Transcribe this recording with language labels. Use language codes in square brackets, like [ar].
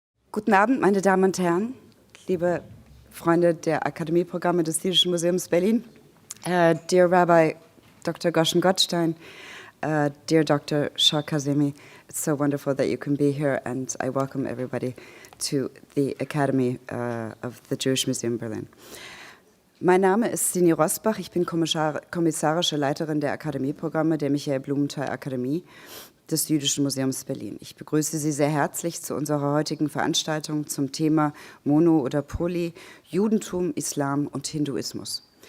[de] Guten Abend, meine Damen und Herren, liebe Freunde der Akademieprogramme des Jüdischen Museums Berlin, [en] dear Rabbi Dr. Goshen-Gottstein, dear Dr. Shah-Kazemi, it's so wonderful that you can be here, and I welcome everybody to the Academy of the Jewish Museum Berlin. [de] Mein Name ist Sini Rosbach, ich bin kommissarische Leiterin der Akademieprogramme der Michael Blumenthal Akademie des Jüdischen Museums Berlin. Ich begrüße Sie sehr herzlich zu unserer heutigen Veranstaltung zum Thema Mono oder Poly, Judentum, Islam und Hinduismus.